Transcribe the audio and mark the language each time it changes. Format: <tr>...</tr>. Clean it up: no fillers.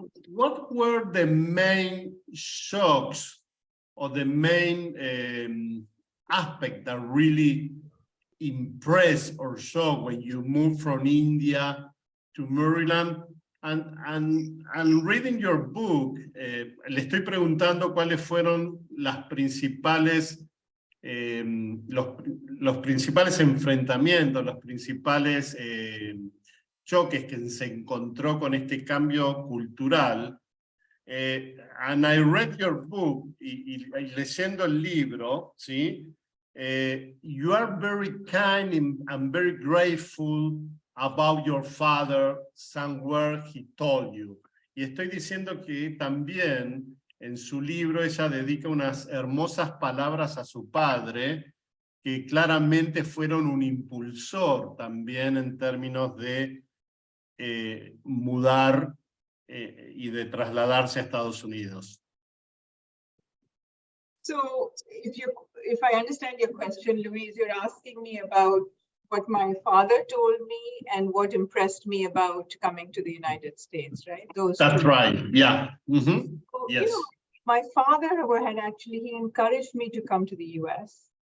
<en>What were the main shocks or the main aspect that really impressed or shocked when you moved from India to Maryland?</en> <es>And reading your book, le estoy preguntando cuáles fueron las principales, los principales enfrentamientos, los principales choques que se encontró con este cambio cultural.</es> <en>And I read your book, y leyendo el libro, ¿sí? You are very kind and very grateful about your father, somewhere he told you.</en> <es>Y estoy diciendo que también en su libro ella dedica unas hermosas palabras a su padre, que claramente fueron un impulsor también en términos de mudar y de trasladarse a Estados Unidos.</es> <en>So if I understand your question, Louise, you're asking me about what my father told me and what impressed me about coming to the United States, right? That's right, yeah. Mm-hmm. So, yes. You know, my father had actually, he encouraged me to come to the US.</en>